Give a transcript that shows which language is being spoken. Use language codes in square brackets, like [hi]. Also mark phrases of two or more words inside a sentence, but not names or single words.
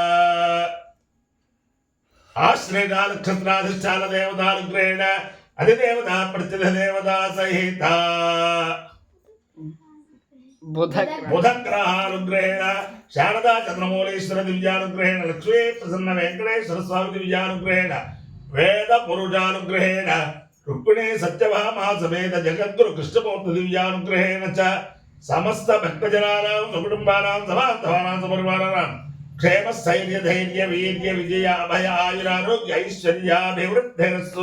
[sa] आश्लेषा नक्षत्राधिष्ठान देवतानुग्रहेण अधिदेवता प्रत्यधिदेवता सहित बुधग्रहानुग्रहेण शारदा चंद्रमौलेश्वर दिव्यानुग्रहेण लक्ष्मी प्रसन्न वेंकटेश्वर स्वामी दिव्यानुग्रहेण వేద పురుషానుగ్రహేణ రుక్మిణీ సత్యభామా సమేత జగద్గురు కృష్ణమూర్తి దివ్యానుగ్రహేణ చ సమస్త భక్తజనానాం సుకుటుంబానాం సమాంతవానాం సపరివారానాం క్షేమ స్థైర్య ధైర్య వీర్య విజయ అభయ ఆయురారోగ్య ఐశ్వర్యాభివృద్ధిరస్తు